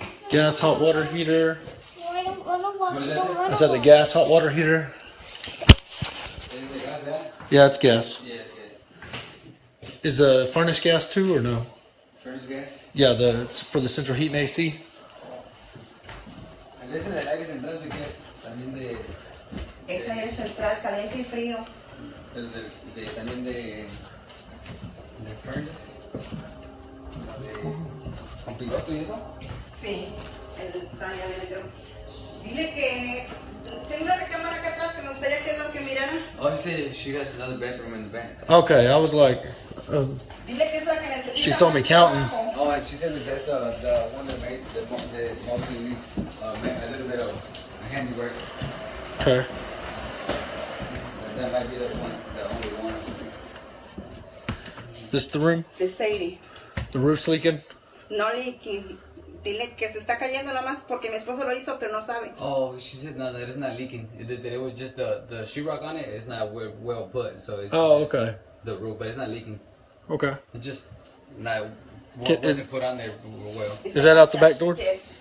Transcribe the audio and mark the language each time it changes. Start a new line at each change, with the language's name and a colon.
English: Gas hot water heater. I don't want to Is that the gas hot water heater? Yeah, it's gas. Yeah. Is the furnace gas too or no? Furnace gas? Yeah, it's for the central heat and AC.
Spanish: A veces el aire central de gas, también de... Ese es el central caliente y frío. También de furnace. ¿Con piloto y eso? Sí, el está allá adentro. Dile que tengo una recámara acá atrás que me gustaría que es lo que mirara.
English: Oh, he said she has another bedroom in the back. Okay, I was like,
Spanish: Dile que es la que necesita.
English: She saw me counting. Oh, and she said that that's the one that made the mostly needs a little bit of handiwork. okay. That might be the only one. This is the room?
Spanish: De Sadie.
English: The roof's leaking? No leaking.
Spanish: Dile que se está cayendo nada más porque mi esposo lo hizo, pero no sabe.
English: Oh, she said no, that it's not leaking. It was just the sheetrock on it. It's not well put, so it's. Oh, okay. The roof, but it's not leaking. Okay. It's just not Is- wasn't put on there well. Is that out the back door? Yes.